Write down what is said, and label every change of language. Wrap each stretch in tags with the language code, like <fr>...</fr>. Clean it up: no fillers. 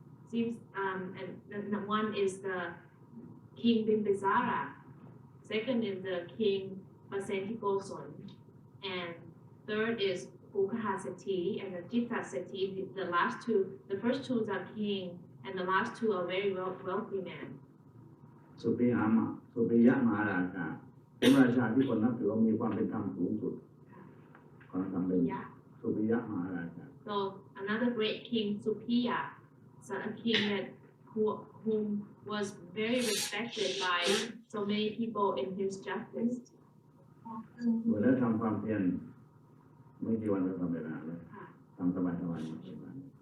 <en>Seems and one is the King Bimbisara, second is the King Vasantikoson, and third is Ukahasati and the Jithasati, the last two, the first two are king, and the last two are very wealthy men.</en> <th>สุปิยามะสุปิยะมหาราชาเป็นราชาที่คนนับถือว่ามีความเป็นธรรมสูงสุดความธรรมเป็น</th> <en>Yeah.</en> <th>สุปิยะมหาราชา</th> <en>So another great king, Supiya, so a king that whom was very respected by so many people in his justice.</en> <th>โดยแล้วทำความเพียรไม่กี่วันก็ทำเวลาเลยทำสบายๆไม่กี่วัน</th>